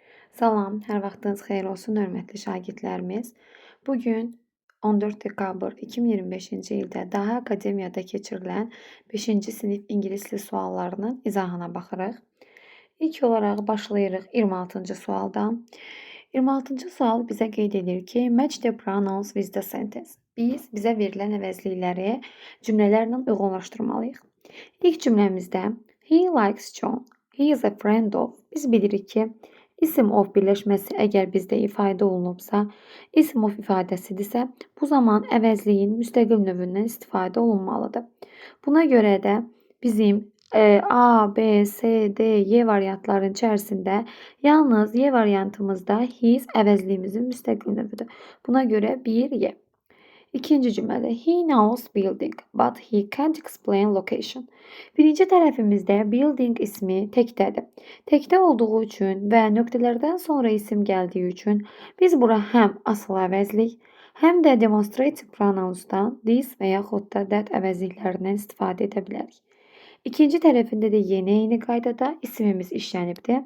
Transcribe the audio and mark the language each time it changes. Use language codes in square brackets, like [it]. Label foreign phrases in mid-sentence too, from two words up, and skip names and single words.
[az] Salam, hər vaxtınız xeyir olsun, hörmətli şagirdlərimiz. Bugün 14 dekabr 2025-ci ildə Dahi Akademiyada keçirilən 5-ci sinif ingilis dili suallarının izahına baxırıq. İlk olaraq başlayırıq 26-cı sualdan. 26-cı sual bizə qeyd edir ki, [en] match the pronouns with the sentence. [az] Biz bizə verilən əvəzlikləri cümlələrlə uyğunlaşdırmalıyıq. İlk cümləmizdə [en] he likes John, he is a friend of. [az] Biz bilirik ki, İsim of birləşməsi əgər bizdə ifadə olunubsa, isim of ifadəsidirsə, bu zaman əvəzliyin müstəqil növündən istifadə olunmalıdır. Buna görə də bizim A, B, C, D, Y variantların içərisində yalnız Y variantımızda his əvəzliyimizin müstəqil növüdür. Buna görə 1 Y. [en] İkinci cümlədə he knows building, but he can't explain location. [az] Birinci tərəfimizdə building ismi təkdədir. Təkdə olduğu üçün və nöqtələrdən sonra isim gəldiyi üçün biz bura həm asıl əvəzlik, həm də [en] demonstrative pronounsdan [az] this və yaxud da that əvəzliklərindən istifadə edə bilərik. İkinci tərəfində də yenə eyni qaydada isimimiz işlənibdir.